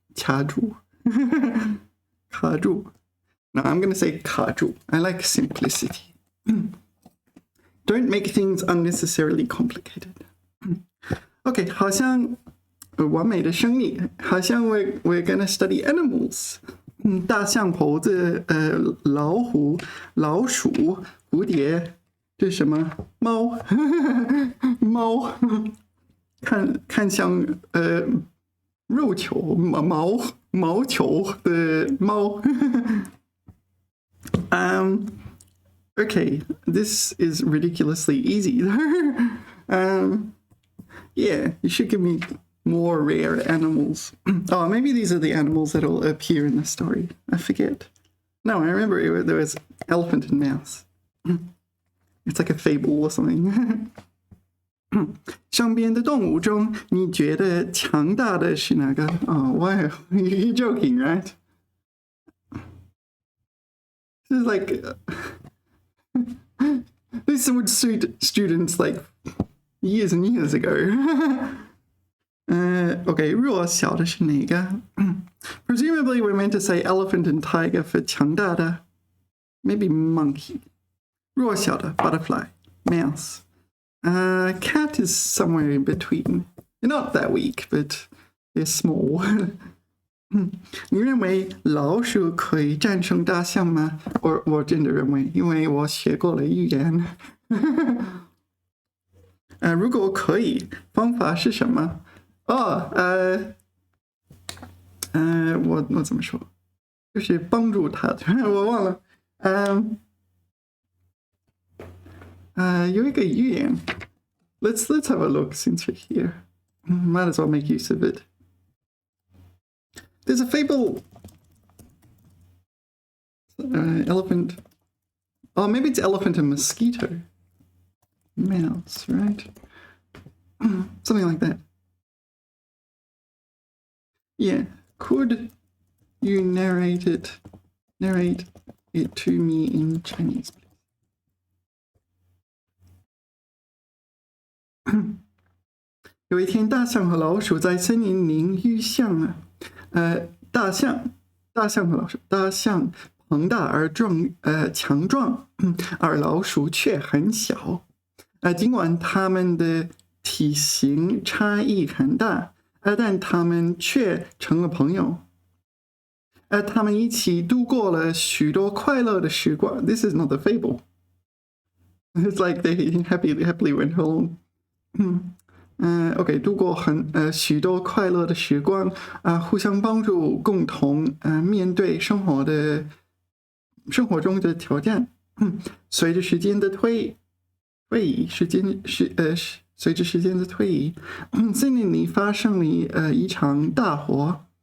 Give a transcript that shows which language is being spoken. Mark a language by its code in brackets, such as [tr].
[zh] 卡住卡住。 [en] No, I'm going to say 卡住. I like simplicity. Don't make things unnecessarily complicated. OK, [zh] 好像完美的生理，好像 [en] we're gonna study animals. [zh] 大象、猴子、老虎、老鼠、蝴蝶，这是什么？猫，猫，看像肉球、毛球的猫。 [en] Okay, this is ridiculously easy. Yeah, you should give me more rare animals. Maybe these are the animals that'll appear in the story. I forget. No, I remember there was elephant and mouse. It's like a fable or something. [zh] 上边的动物中，你觉得强大的是哪个？ [en] Why are you joking, right? This is like this would suit students like years and years ago. Okay, [zh] 弱小的是哪个？ [en] Presumably we're meant to say elephant and tiger for [zh] 强大的 [en] maybe monkey. [zh] 弱小的 [en] butterfly, mouse. Cat is somewhere in between. They're not that weak, but they're small. [zh] 你认为老鼠可以战胜大象吗？我真的认为，因为我学过了语言。如果可以，方法是什么？我怎么说？就是帮助他，我忘了。有一个语言 [en] ，Let's have a look since we're here. Might as well make use of it. There's a fable. Elephant. Maybe it's elephant and mosquito. Mouse, right? Something like that. Yeah. Could you narrate it to me in Chinese, please? [zh] 有一天，大象和老鼠在森林里遇上大象和老鼠，大象庞大而强壮，而老鼠却很小。尽管它们的体型差异很大，但它们却成了朋友。他们一起度过了许多快乐的时光。 [en] This is not a fable. It's like they happily went home. OK, [zh] 度过许多快乐的时光互相帮助，共同面对生活中的挑战。随着时间的推移，随着时间的推移，森林里发生了一场大火。